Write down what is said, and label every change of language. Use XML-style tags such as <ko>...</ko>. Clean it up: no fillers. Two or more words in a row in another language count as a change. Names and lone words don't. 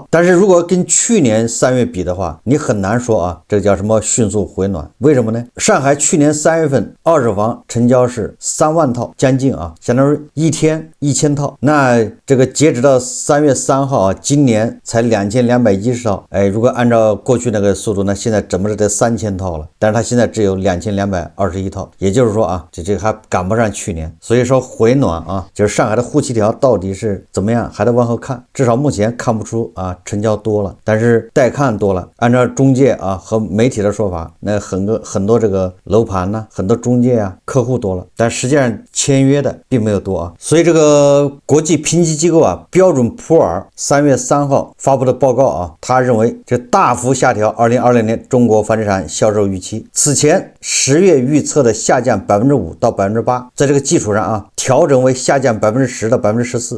<zh>但是如果跟去年3月比的話，你很難說這個叫什麼迅速回暖。為什麼呢？上海去年3月份二手房成交是3萬套，將近相當於一天1000套。那這個截止到3月3號今年才2210套。如果按照過去那個速度，那現在怎麼得3000套了？但是它现在只有2221套，也就是說這個還趕不上去年。所以說回暖就是上海的沪7條到底是怎麼樣，還得往後看。至少目前看不出成交多了，但是待看多了。按照中介和媒體的說法，那很多這個樓盤很多中介客戶多了，但實際上簽約的並沒有多所以這個國際評級機構標準普爾3月3號發布的報告他認為這大幅下調2020年中國房地產銷售預期。此前10月預測的下降5%到8%，在這個基礎上調整為下降10%到14%。</zh>